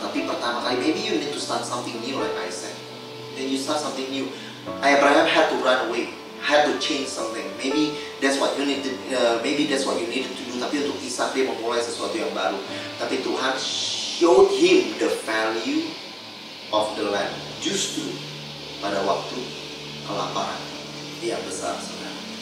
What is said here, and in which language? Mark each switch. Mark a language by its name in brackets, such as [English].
[Indonesian] Tapi pertama kali, [English] maybe you need to start something new, like I said. Then you start something new. Abraham had to run away, had to change something. Maybe that's what you needed. Maybe that's what you needed to do. [Indonesian] Tapi untuk Ishak, dia memulai sesuatu yang baru. [English] Tapi Tuhan showed him the value of the land. [Indonesian] Justru pada waktu kelaparan yang besar, saudara.